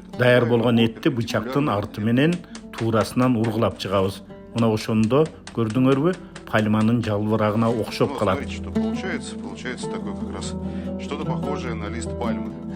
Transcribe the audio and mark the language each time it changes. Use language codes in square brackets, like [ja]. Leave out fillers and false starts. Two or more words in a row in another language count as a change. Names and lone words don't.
[ky] Даяр болгон этти бычактын арты менен туурасынан ургулап чыгабыз. Мына ошондо көрдүңөрбү? Пальманын жалбырагына окшоп [ru] Вот, [ky] калат. [ru] смотрите, что получается. Получается такое как раз что-то похожее на лист пальмы.